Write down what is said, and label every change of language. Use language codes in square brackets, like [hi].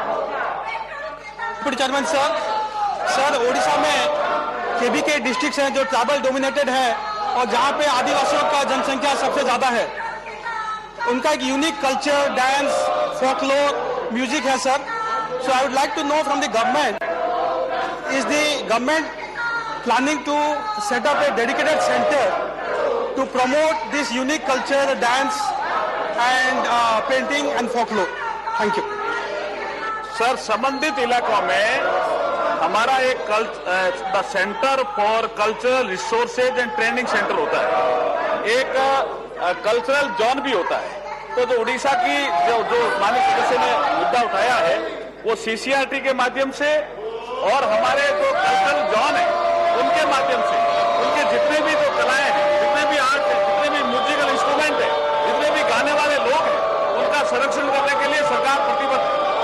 [hi] Deputy chairman sir, Odisha में KBK district हैं जो ट्राइबल डोमिनेटेड है और जहां पे आदिवासियों का जनसंख्या सबसे ज्यादा है। उनका एक unique culture, dance, folklore, music है sir. [en] So I would like to know from the government, is the government planning to set up a dedicated center to promote this unique culture, dance and painting and folklore. Thank you. [hi] Sir, संबंधित इलाकों में हमारा एक the centre for cultural resources and training centre होता है, एक cultural zone भी होता है। तो जो उड़ीसा की जो माननीय सदस्य ने मुद्दा उठाया है वो सीसीआरटी के माध्यम से और हमारे जो कल्चरल जोन है उनके माध्यम से उनके जितने भी जो कलाएं हैं, जितने भी आर्ट है, जितने भी म्यूजिकल इंस्ट्रूमेंट है, जितने भी गाने वाले लोग हैं, उनका संरक्षण करने के लिए सरकार प्रतिबद्ध है।